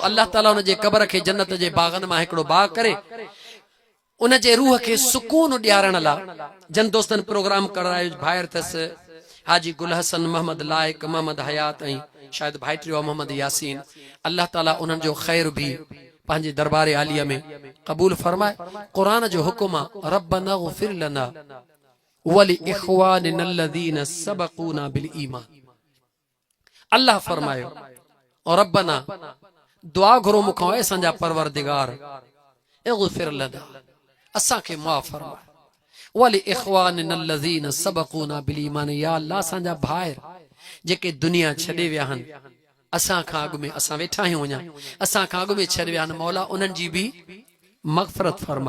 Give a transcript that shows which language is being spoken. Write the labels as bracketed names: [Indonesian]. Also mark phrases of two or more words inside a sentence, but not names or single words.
[Sindhi] अल्लाह ताला हुन जे क़बर खे जन्नत जे बाग़नि मां हिकिड़ो बाग़ करे, उन जे रूह खे सुकून ॾियारण लाइ जन दोस्तनि प्रोग्राम करायो। भाइर अथसि हाजी गुल हसन मोहम्मद लाइक, मोहम्मद हयात ऐं शायदि भाइटियो मोहम्मद यासीन। अल्लाह ताला उन्हनि जो ख़ैर भी पंहिंजे दरबार आलिया में क़बूल फरमाए। क़ुरान जो हुकुम आहे, [Arabic] ربنا اغفر لنا ولإخواننا الذين سبقونا بالإيمان. [Sindhi] अल्लाह फरमायो, और रब्बना दुआ घुरो मूंखां, ऐं असांजा परवरदिगार, [Arabic] اغفر لنا, [Sindhi] असांखे माफ़ फरमाए, [Arabic] ولإخواننا الذين سبقونا بالإيمان. [Sindhi] या अल्लाह, असांजा भाइर जेके दुनिया छॾे विया आहिनि, असां खां अॻु में, असां वेठा आहियूं अञा, असां खां अॻु में छॾे विया आहिनि, मौला उन्हनि जी बि मग़फ़िरत फरमा।